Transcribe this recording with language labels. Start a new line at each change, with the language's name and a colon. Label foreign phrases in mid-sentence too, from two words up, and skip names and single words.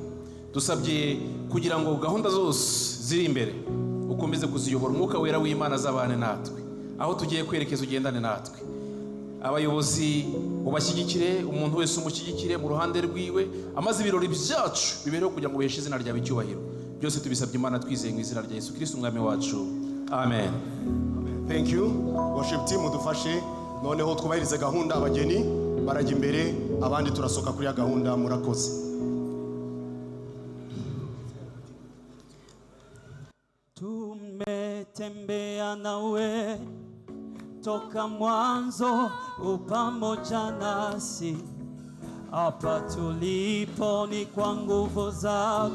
Kinyarwanda: Dusabye kugira ngo gahunda zose ziri imbere ukomeze kuziyobora, umwuka wera w'Imana azabane natwe. Aho tugiye kwerekeza ugendane natwe. Abayobozi ubashyigikire, umuntu wese umushyigikire mu ruhande rwiwe, amaze ibirori byacu bibereho kugira ngo beheshe izina ryawe icyubahiro. Byose tubisabye Imana twizeye mu izina rya Yesu Kristo umwami wacu. Amen.
English: Thank you. Worship team
Kinyarwanda: udufashe noneho twubahirize gahunda. Abageni barajya imbere, abandi turasoka kuri ya gahunda. Murakoze.
Swahili: Tumetembea nawe toka mwanzo, upamoja nasi hapa tulipo, ni kwa nguvu zako.